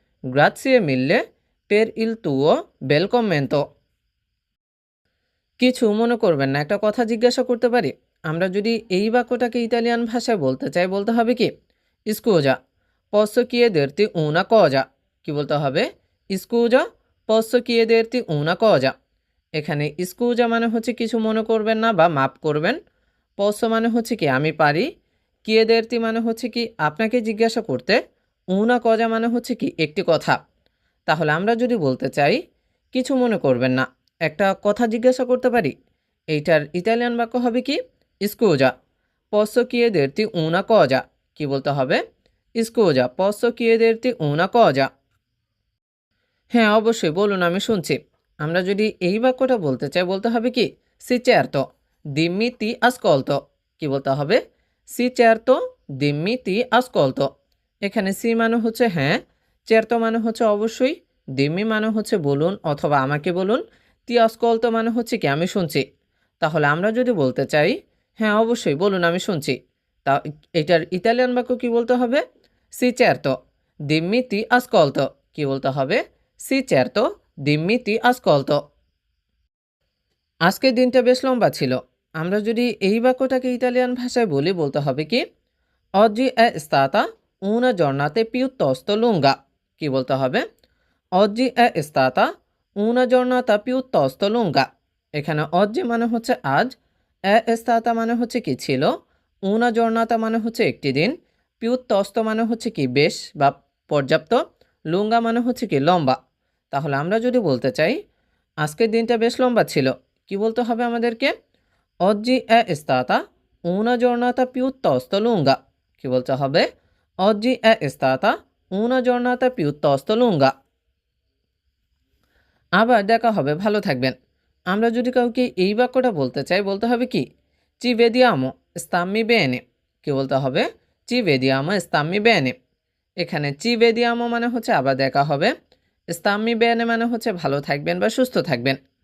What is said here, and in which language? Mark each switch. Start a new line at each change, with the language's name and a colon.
Italian: গ্রাzie mille per il tuo bel commento।
Bangla: কিছু মনে করবেন না, একটা কথা জিজ্ঞাসা করতে পারি? আমরা যদি এই বাক্যটাকে ইতালিয়ান ভাষায় বলতে চাই বলতে হবে কি
Italian: স্কুজা posso chiederti una cosa।
Bangla: কি বলতে হবে?
Italian: স্কুজা posso chiederti una cosa।
Bangla: এখানে স্কুজা মানে হচ্ছে কিছু মনে করবেন না বা মাপ করবেন, posso মানে হচ্ছে কি আমি পারি, chiederti মানে হচ্ছে কি আপনাকে জিজ্ঞাসা করতে, una cosa মানে হচ্ছে কি একটি কথা। তাহলে আমরা যদি বলতে চাই কিছু মনে করবেন না, একটা কথা জিজ্ঞাসা করতে পারি, এইটার ইতালিয়ান বাক্য হবে কি
Italian: স্কুজা posso chiederti una cosa।
Bangla: কি বলতে হবে?
Italian: স্কুজা posso chiederti una cosa।
Bangla: হ্যাঁ অবশ্যই বলুন, আমি শুনছি। আমরা যদি এই বাক্যটা বলতে চাই বলতে হবে কি
Italian: সি certo dimmi ti ascolto।
Bangla: কি বলতে হবে?
Italian: সি certo dimmi ti ascolto।
Bangla: এখানে সি মানে হচ্ছে হ্যাঁ, certo মানে হচ্ছে অবশ্যই, dimmi মানে হচ্ছে বলুন অথবা আমাকে বলুন, ti ascolto মানে হচ্ছে কি আমি শুনছি। তাহলে আমরা যদি বলতে চাই হ্যাঁ অবশ্যই বলুন আমি শুনছি, তা এটার ইতালিয়ান বাক্য কি বলতে হবে?
Italian: সি certo dimmi ti ascolto।
Bangla: কি বলতে হবে?
Italian: সি certo dimmi ti ascolto।
Bangla: আজকের দিনটা বেশ লম্বা ছিল। আমরা যদি এই বাক্যটাকে ইতালিয়ান ভাষায় বলি বলতে হবে কি
Italian: oggi è stata una giornata piuttosto lunga।
Bangla: কি বলতে হবে?
Italian: oggi è stata una giornata piuttosto lunga।
Bangla: এখানে oggi মানে হচ্ছে আজ, è stata মানে হচ্ছে কি ছিল, una giornata মানে হচ্ছে একটি দিন, piuttosto মানে হচ্ছে কি বেশ বা পর্যাপ্ত, lunga মানে হচ্ছে কি লম্বা। তাহলে আমরা যদি বলতে চাই আজকের দিনটা বেশ লম্বা ছিল, কি বলতে হবে আমাদেরকে?
Italian: oggi è stata una giornata piuttosto lunga।
Bangla: কি বলতে হবে?
Italian: oggi è stata una giornata piuttosto lunga।
Bangla: আবার দেখা হবে, ভালো থাকবেন। আমরা যদি কাউকে এই বাক্যটা বলতে চাই বলতে হবে কি
Italian: ci vediamo stammi bene।
Bangla: কি বলতে হবে?
Italian: ci vediamo stammi bene।
Bangla: এখানে ci vediamo মানে হচ্ছে আবার দেখা হবে, stammi bene মানে হচ্ছে ভালো থাকবেন বা সুস্থ থাকবেন।